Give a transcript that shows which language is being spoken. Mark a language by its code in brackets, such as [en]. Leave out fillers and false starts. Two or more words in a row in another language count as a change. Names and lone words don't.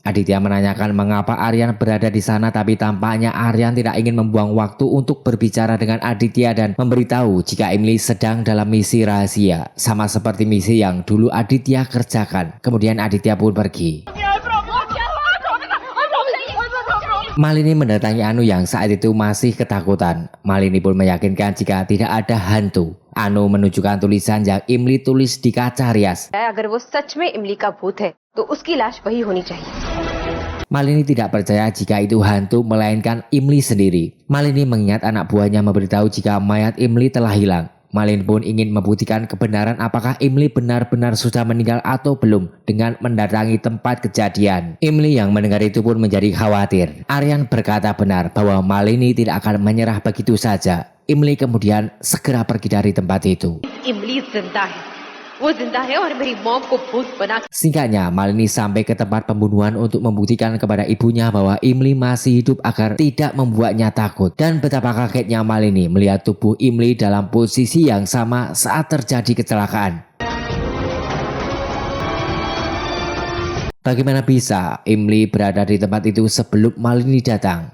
[id] Aditya menanyakan mengapa Aryan berada di sana, tapi tampaknya Aryan tidak ingin membuang waktu untuk berbicara dengan Aditya dan memberitahu jika Emily sedang dalam misi rahasia, sama seperti misi yang dulu Aditya kerjakan. Kemudian Aditya pun pergi. Malini mendatangi Anu yang saat itu masih ketakutan. Malini pun meyakinkan jika tidak ada hantu. Anu menunjukkan tulisan yang Imli tulis di kaca rias. [hi] अगर वो सच में इमली का भूत है तो उसकी लाश वही होनी चाहिए. [id] Malini tidak percaya jika itu hantu melainkan Imli sendiri. Malini mengingat anak buahnya memberitahu jika mayat Imli telah hilang. Malini pun ingin membuktikan kebenaran apakah Imli benar-benar sudah meninggal atau belum dengan mendatangi tempat kejadian. Imli yang mendengar itu pun menjadi khawatir. Aryan berkata benar bahwa Malini tidak akan menyerah begitu saja. Imli kemudian segera pergi dari tempat itu. [hi] इमली जिंदा है, वो जिंदा है और मेरी मॉम को भूत बना. [id] Singkatnya, Malini sampai ke tempat pembunuhan untuk membuktikan kepada ibunya bahwa Imli masih hidup agar tidak membuatnya takut. Dan betapa kagetnya Malini melihat tubuh Imli dalam posisi yang sama saat terjadi kecelakaan. Bagaimana bisa Imli berada di tempat itu sebelum Malini datang?